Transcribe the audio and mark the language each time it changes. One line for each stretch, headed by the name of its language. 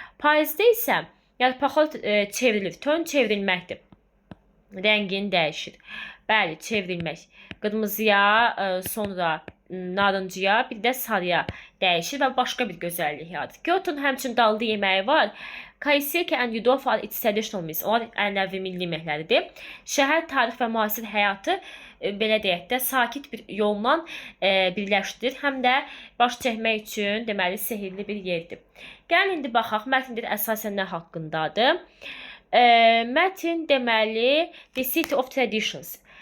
Azerbaijani: Payızda isə yarpaqlar çevrilir. Tön çevrilməkdir. Rəngini dəyişir. Bəli, çevrilmək. Qırmızıya, sonra narıncıya, bir də sarıya dəyişir və başqa bir gözəllik yaradır. Kyotonun həmçinin dadlı yeməyi var.
English: Kaiseki and Yudofa are its traditional meals.
Azerbaijani: Onlar ənənəvi milli yeməkləridir. Şəhər tarix və müasir həyatı belə deyək də sakit bir yolla birləşdirir. Həm də baş çəkmək üçün deməli sehirli bir yerdir. Gəlin indi baxaq mətndə əsasən nə haqqındadır. Mətn deməli
English: The City of Traditions.